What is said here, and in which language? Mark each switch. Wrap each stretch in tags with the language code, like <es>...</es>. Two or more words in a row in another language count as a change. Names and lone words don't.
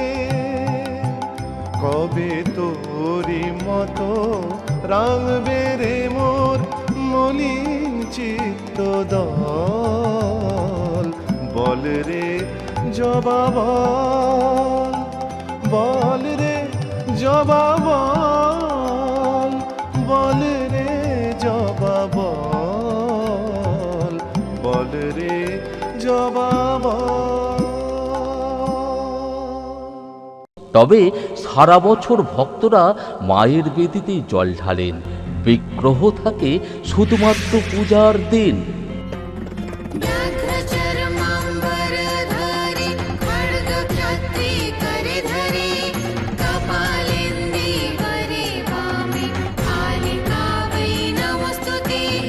<bn>কবে তোরি মতো রাঙবে রে মোর মলিন চিত্ত দল, বল রে জবা বল, বল রে জবা বল, বল রে জবা বল, বল রে জবা বল। তবে সারা বছর ভক্তরা মায়ের বেদিতে জল ঢালেন, বিগ্রহ থাকে শুধুমাত্র পূজার দিন।</bn> <sa>व्याघ्रचर्माम्बरधारी खड्गक्षत्री करधरी कपालेन्दीवरे वामे कालिका वै नमस्तुते,</sa>